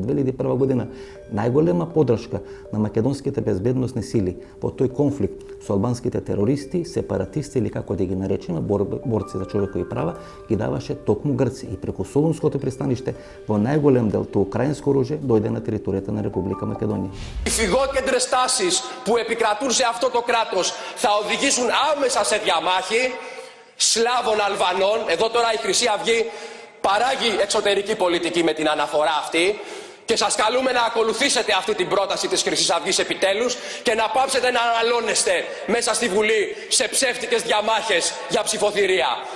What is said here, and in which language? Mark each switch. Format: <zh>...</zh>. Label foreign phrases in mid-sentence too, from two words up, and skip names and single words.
<mk>2001 година најголема поддршка на македонските безбедносни сили во тој конфликт со албанските терористи, сепаратисти или како да ги наречеме борци за човекови права, ги даваше токму Грција и преку Солунското пристаниште во најголем дел тоа украинско оружје дојде на територијата на Република Македонија.</mk> <el>Οι φυγόκεντρες τάσεις που επικρατούν σε αυτό το κράτος θα οδηγήσουν άμεσα σε διαμάχη Σλάβων Αλβανών. Εδώ τώρα η Χρυσή Αυγή παράγει εξωτερική πολιτική με την αναφορά αυτή και σας καλούμε να ακολουθήσετε αυτή την πρόταση της Χρυσής Αυγής επιτέλους και να πάψετε να αναλώνεστε μέσα στη Βουλή σε ψεύτικες διαμάχες για ψηφοθυρία.</el>